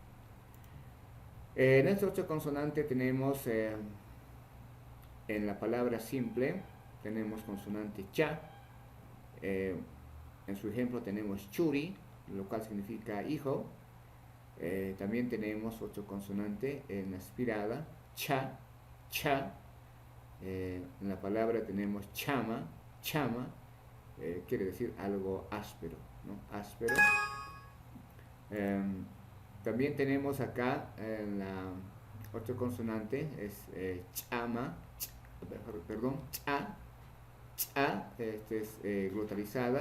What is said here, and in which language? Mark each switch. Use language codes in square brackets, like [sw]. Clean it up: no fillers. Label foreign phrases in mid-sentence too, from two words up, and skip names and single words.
[es] En esta otra consonante tenemos en la palabra simple, tenemos consonante cha. eh, en su ejemplo tenemos churi, lo cual significa hijo. También tenemos otro consonante en aspirada, cha, cha. En la palabra tenemos chama, chama, quiere decir algo áspero, ¿no? Áspero. Eh, También tenemos acá la otro consonante, es chama, perdón, cha, cha, este es glotalizada.